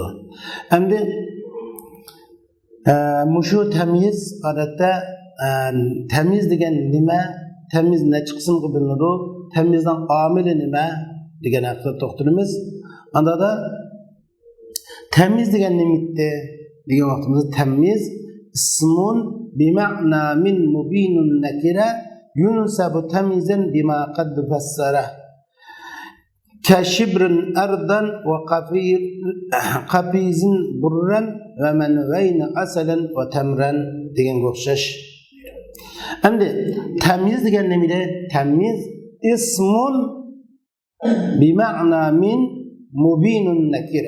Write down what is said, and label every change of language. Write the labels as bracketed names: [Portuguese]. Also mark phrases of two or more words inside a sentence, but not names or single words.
[Uzbek] Hamda mushu tamyiz odatda tamyiz degan nima, tamyiz necha qismga bo'linadi, tamyizning omili nima degan haqida to'xtalamiz. Anda tamyiz degan nimitdi degan vaqtimizda [Arabic] تمييز اسم بمعنى من مبين نكرة ينصب تمييزا بما قد فسره كشبر أرضا وقفيز برا ومنوين عسلا وتمرا [Uzbek] degan o'xshash. Endi tamyiz degan nimada? [Arabic] تمييز اسم بمعنى من مبين نكرة.